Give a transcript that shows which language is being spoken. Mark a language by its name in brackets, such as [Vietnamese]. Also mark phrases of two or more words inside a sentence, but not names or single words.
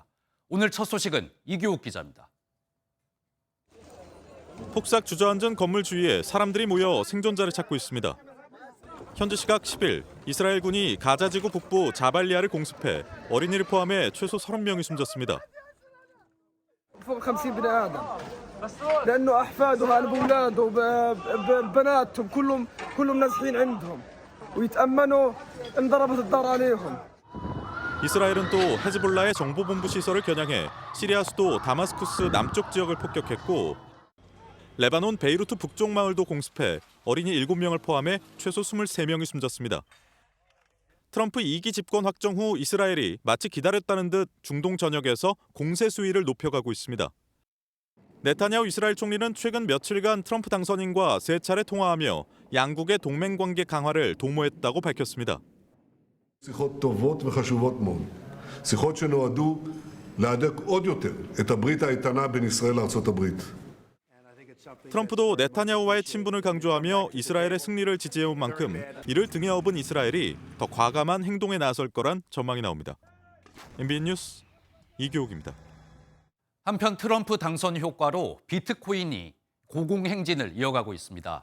[Korean] 오늘 첫 소식은 이규욱 기자입니다. 폭삭 주저앉은 건물 주위에 사람들이 모여 생존자를 찾고 있습니다. 현지 시각 10일 이스라엘군이 가자지구 북부 자발리아를 공습해 어린이를 포함해 최소 30명이 숨졌습니다. [Arabic] فوق 50 بني آدم لأنه أحفادها بأولاده ببناتهم كلهم نازحين عندهم ويتأمنوا انضربت الدار عليهم. [Korean] 이스라엘은 또 헤즈볼라의 정보본부 시설을 겨냥해 시리아 수도 다마스쿠스 남쪽 지역을 폭격했고 레바논 베이루트 북쪽 마을도 공습해 어린이 7명을 포함해 최소 23명이 숨졌습니다. 트럼프 2기 집권 확정 후 이스라엘이 마치 기다렸다는 듯 중동 전역에서 공세 수위를 높여가고 있습니다. 네타냐후 이스라엘 총리는 최근 며칠간 트럼프 당선인과 3차례 통화하며 양국의 동맹 관계 강화를 도모했다고 밝혔습니다. [Hebrew] שיחות טובות וחשובות מאוד. שיחות שנועדו להדק עוד יותר את הברית האיתנה בין ישראל לארצות הברית. [Korean] 트럼프도 네타냐후와의 친분을 강조하며 이스라엘의 승리를 지지해온 만큼 이를 등에 업은 이스라엘이 더 과감한 행동에 나설 거란 전망이 나옵니다. MBN 뉴스 이규욱입니다. 한편 트럼프 당선 효과로 비트코인이 고공행진을 이어가고 있습니다.